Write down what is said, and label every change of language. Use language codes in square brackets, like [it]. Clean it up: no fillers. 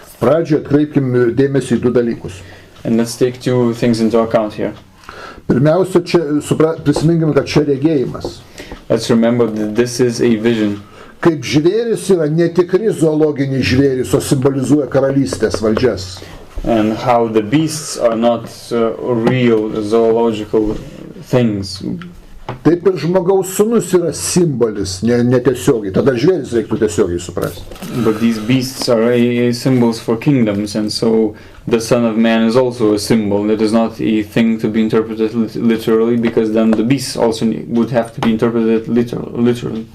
[lt] Pradžioje atkreipkim dėmesį į 2 dalykus. [en] And let's take 2 things into account here. [lt] Pirmiausia, prisiminkime, kad čia regėjimas. [en] Let's remember that this is a vision. [lt] Kaip žvėris yra netikri zoologiniai žvėris, o simbolizuoja karalystės valdžias. [en] And how the beasts are not real zoological things. [lt] Taip ir žmogaus sūnus yra simbolis, netiesiogiai. Tada žvėris reiktų tiesiogiai suprasti. [en] But these beasts are symbols for kingdoms, and so the Son of Man is also a symbol. It is not a thing to be interpreted literally, because then the beasts also would have to be interpreted literally.